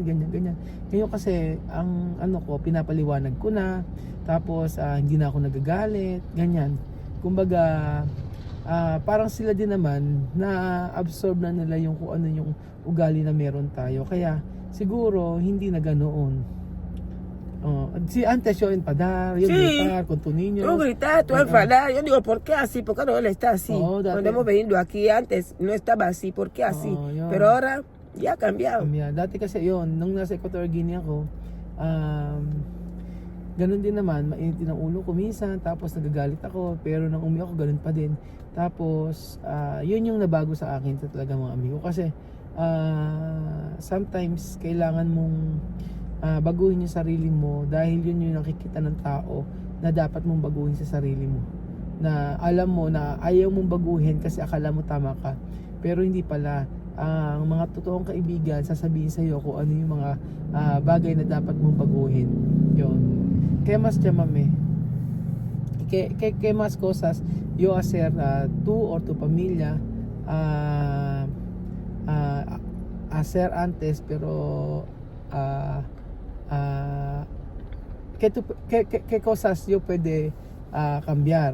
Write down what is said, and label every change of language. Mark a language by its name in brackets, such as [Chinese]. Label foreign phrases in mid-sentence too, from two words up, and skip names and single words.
[Filipino] Ngayon kasi ang pinapaliwanag ko na, tapos hindi na ako nagagalit, ganyan. Kumbaga parang sila din naman na absorb na nila yung kung ano yung ugali na meron tayo. Kaya siguro hindi na ganoon. [Spanish] Si antes yo enfadar, yo gritar con tu niño. Tú gritas, tú enfadar. Yo digo, ¿por qué así? ¿Por qué no él está así? Cuando hemos venido aquí antes no estaba así, ¿por qué así? Pero ahora ya ha cambiado. [Filipino] Dati kasi yun, nung nasa Equatorial Guinea ako, ganun din naman, mainit din ang ulo ko minsan, tapos nagagalit ako, pero nang umuwi ako, ganun pa din. Tapos, yun yung nabago sa akin talaga mga amigo. Kasi, sometimes, kailangan mong baguhin yung sarili mo dahil yun yung nakikita ng tao na dapat mong baguhin sa sarili mo. Na alam mo na ayaw mong baguhin kasi akala mo tama ka. Pero hindi pala. Ang mga totoong kaibigan sasabihin sa iyo kung ano yung mga bagay na dapat mong baguhin. Yun. Kaya mas chamame. [Spanish] Que más cosas yo hacer tú or tu familia hacer antes, pero ¿qué cosas yo puede cambiar?